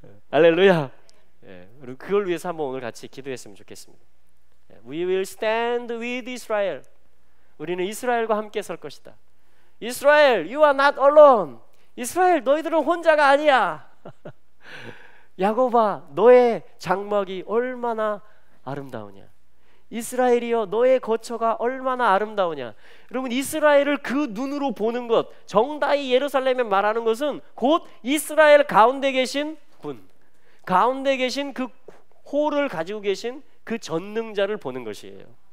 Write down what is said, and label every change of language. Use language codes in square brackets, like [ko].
[ko] 할렐루야. 그걸 위해서 한번 오늘 같이 기도했으면 좋겠습니다. [en] We will stand with Israel. [ko] 우리는 이스라엘과 함께 설 것이다. [en] 이스라엘, you are not alone. [ko] 이스라엘, 너희들은 혼자가 아니야. 야곱아, 너의 장막이 얼마나 아름다우냐. 이스라엘이여, 너의 거처가 얼마나 아름다우냐. 여러분, 이스라엘을 그 눈으로 보는 것, 정다이 예루살렘에 말하는 것은 곧 이스라엘 가운데 계신 분, 가운데 계신 그 홀을 가지고 계신 그 전능자를 보는 것이에요.